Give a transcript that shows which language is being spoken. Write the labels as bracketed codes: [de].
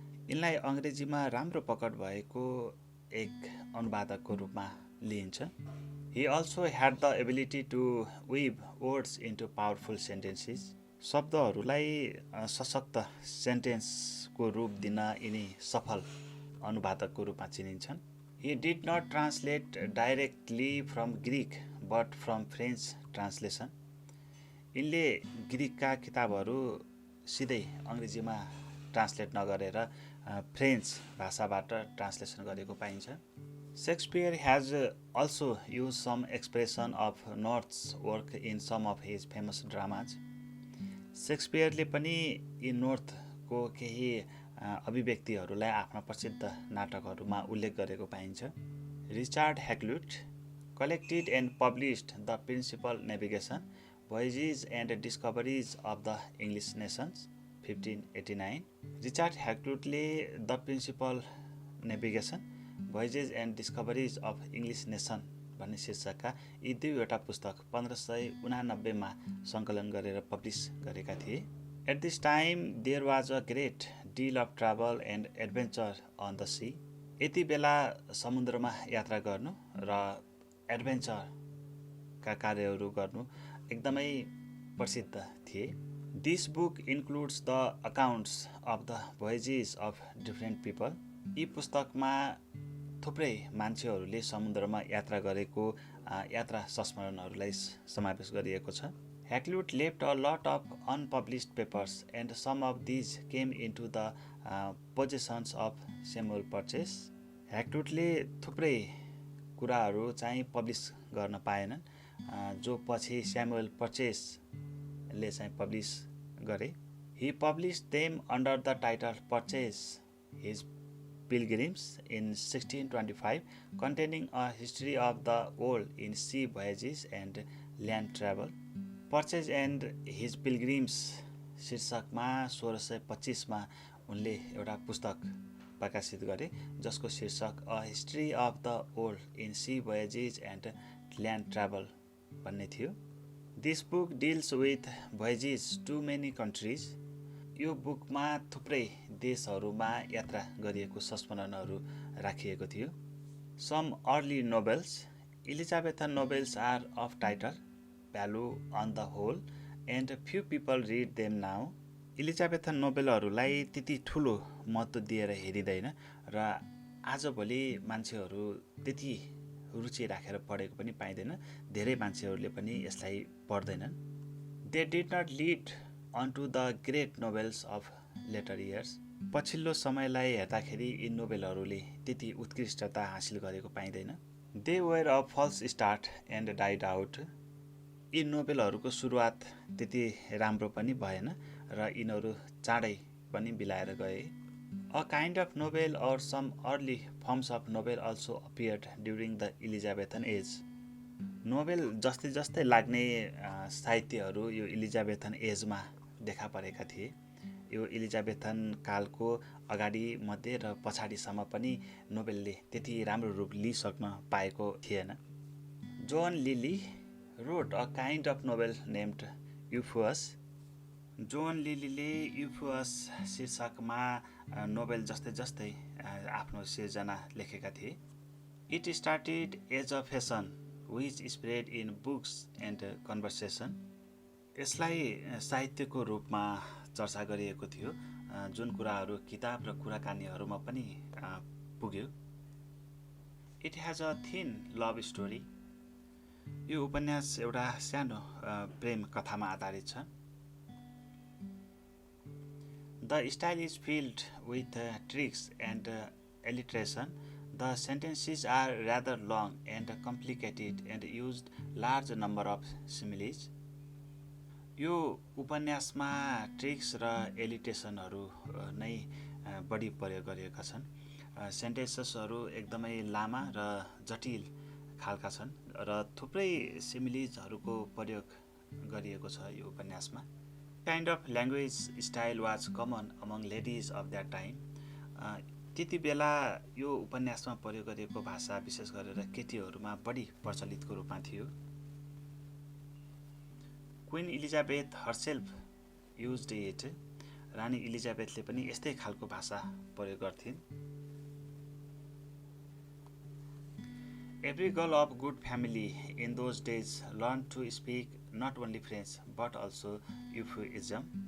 [ne] यिनलाई अङ्ग्रेजीमा राम्रो पकड भएको एक अनुवादकको रूपमा लिइन्छ। [en] He also had the ability to weave words into powerful sentences. [ne] शब्दहरूलाई सशक्त सेन्टेन्सको रूप दिन यिनी सफल अनुवादकको रूपमा चिनिन्छन्। [en] He did not translate directly from Greek but from French translation. [ne] यिनले ग्रिकका किताबहरू सिधै अङ्ग्रेजीमा ट्रान्सलेट नगरेर फ्रेन्च भाषाबाट ट्रान्सलेसन गरेको पाइन्छ। [en] Shakespeare has also used some expression of North's work in some of his famous dramas. [ne] शेक्सपियरले पनि यी नोर्थको केही अभिव्यक्तिहरूलाई आफ्ना प्रसिद्ध नाटकहरूमा उल्लेख गरेको पाइन्छ। [en] Richard Hakluyt collected and published the principal navigation, voyages and discoveries of the English nations, 1589. [ne] Richard हैक्लुटले [en] the principal navigation, voyages and discoveries of English nation [ne] भन्ने शीर्षकका यी दुईवटा पुस्तक 1589 मा सङ्कलन गरेर पब्लिस गरेका थिए। [en] At this time there was a great deal of travel and adventure on the sea. [ne] यति बेला समुद्रमा यात्रा गर्नु र एडभेन्चरका कार्यहरू गर्नु एकदमै प्रसिद्ध थिए। [en] This book includes the accounts of the voyages of different people. [ne] यी पुस्तकमा थुप्रै मान्छेहरूले समुद्रमा यात्रा गरेको यात्रा संस्मरणहरूलाई समावेश गरिएको छ। [en] Hakluyt left a lot of unpublished papers and some of these came into the possessions of Samuel Purchase. [ne] हैक्लुटले थुप्रै कुराहरू चाहिँ पब्लिस गर्न पाएनन् जो पछि स्यामुएल पर्चेसले चाहिँ पब्लिस गरे। [en] He published them under the title Purchase His Pilgrims in 1625, containing a history of the world in sea voyages and land travel. [ne] Purchase and His Pilgrims शीर्षकमा 1625 मा उनले एउटा पुस्तक प्रकाशित गरे जसको शीर्षक [en] a history of the world in sea voyages and land travel [ne] भन्ने थियो। [en] This book deals with voyages to many countries. [ne] यो बुकमा थुप्रै देशहरूमा यात्रा गरिएको संस्मरणहरू राखिएको थियो। [en] Some early novels, Elizabethan novels are of title value on the whole and few people read them now. [ne] इलिजाबेथन नोभेलहरूलाई त्यति ठुलो महत्त्व दिएर हेरिँदैन र आजभोलि मान्छेहरू त्यति रुचि राखेर पढेको पनि पाइँदैन। धेरै मान्छेहरूले पनि यसलाई पढ्दैनन्। [en] They did not lead onto the great novels of later years. [ne] पछिल्लो समयलाई हेर्दाखेरि यी नोभेलहरूले त्यति उत्कृष्टता हासिल गरेको पाइँदैन। [en] They were a false start and died out. [ne] यी नोभेलहरूको सुरुवात त्यति राम्रो पनि भएन र यिनीहरू चाँडै पनि बिलाएर गए। [en] A kind of novel or some early forms of novel also appeared during the Elizabethan age. [ne] Novel जस्तै जस्तै लाग्ने साहित्यहरू यो इलिजाबेथन एजमा देखा परेका थिए। यो इलिजाबेथन कालको अगाडि मध्य र पछाडिसम्म पनि नोभेलले त्यति राम्रो रूप लिइसक्न पाएको थिएन। [en] John Lyly wrote a kind of novel named Euphues. [ne] John लिलीले यूफुअस शीर्षकमा नोभेल जस्तै जस्तै आफ्नो सिर्जना लेखेका थिए। [en] It started as a fashion which spread in books and conversation. [ne] यसलाई साहित्यको रूपमा चर्चा गरिएको थियो जुन कुराहरू किताब र कुराकानीहरूमा पनि पुग्यो। [en] It has a thin love story. [ne] यो उपन्यास एउटा सानो प्रेम कथामा आधारित छ। [en] The style is filled with tricks and alliteration. The sentences are rather long and complicated and used large number of similes. [ne] यो उपन्यासमा ट्रिक्स र एलिटेसनहरू नै बढी प्रयोग गरिएका छन्। सेन्टेन्सेसहरू एकदमै लामा र जटिल खालका छन् र थुप्रै सिमिलिजहरूको प्रयोग गरिएको छ यो उपन्यासमा। [en] Kind of language style was common among ladies of that time. [ne] त्यति बेला यो उपन्यासमा प्रयोग गरिएको भाषा विशेष गरेर केटीहरूमा बढी प्रचलितको रूपमा थियो। [en] Queen Elizabeth herself used it. [ne] रानी इलिजाबेथले पनि यस्तै खालको भाषा प्रयोग गर्थिन्। [en] Every girl of good family in those days learned to speak not only French but also euphuism.